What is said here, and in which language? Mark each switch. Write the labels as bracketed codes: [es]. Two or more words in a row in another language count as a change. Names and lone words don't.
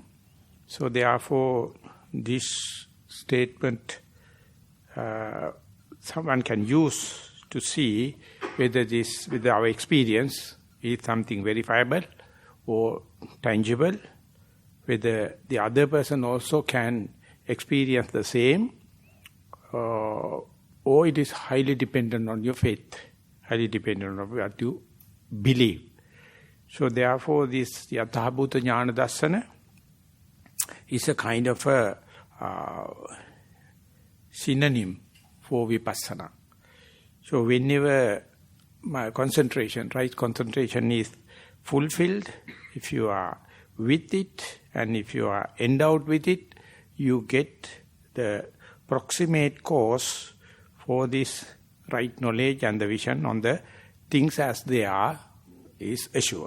[en] So therefore, this statement someone can use to see whether this, with our experience, is something verifiable or tangible, whether the other person also can experience the same, or it is highly dependent on your faith, highly dependent on what you believe. So therefore this [pi] yatha bhuta jnana dassana [en] is a kind of a synonym for vipassana. So whenever my concentration, right concentration is fulfilled, if you are with it and if you are endowed with it, you get the proximate cause for this right knowledge and the vision on the things as they are is assured.